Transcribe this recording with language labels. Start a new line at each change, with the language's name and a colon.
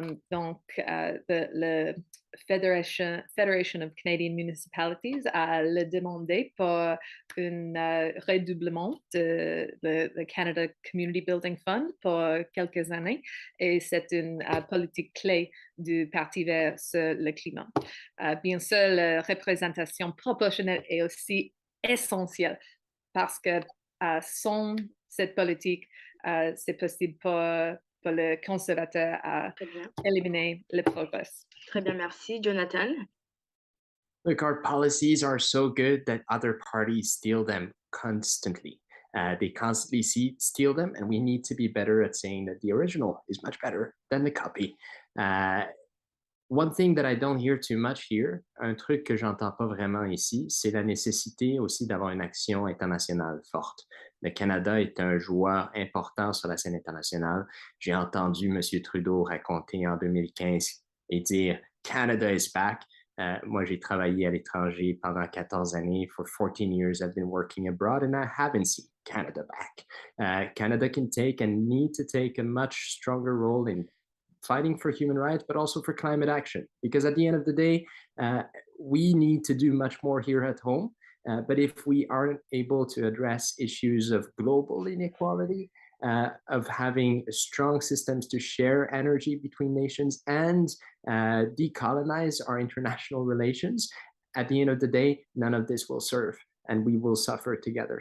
French: Donc, le Federation of Canadian Municipalities a le demandé pour un redoublement de le Canada Community Building Fund pour quelques années et c'est une politique clé du Parti vert sur le climat. Bien sûr, la représentation proportionnelle est aussi essentielle parce que sans cette politique, c'est possible pour le conservateur à éliminer le progrès. Très bien, merci. Jonathan?
English: Look, our policies are so good that other parties steal them constantly. They constantly steal them, and we need to be better at saying that the original is much better than the copy. One thing that I don't hear too much here,
French: un truc que j'entends pas vraiment ici, c'est la nécessité aussi d'avoir une action internationale forte. Le Canada est un joueur important sur la scène internationale. J'ai entendu M. Trudeau raconter en 2015 et dire «
English: Canada is back ».
French: Moi, j'ai travaillé à l'étranger pendant 14 années.
English: For 14 years, I've been working abroad and I haven't seen Canada back. Canada can take and need to take a much stronger role in fighting for human rights, but also for climate action. Because at the end of the day, we need to do much more here at home. But if we aren't able to address issues of global inequality, of having strong systems to share energy between nations and decolonize our international relations, at the end of the day, none of this will serve and we will suffer together.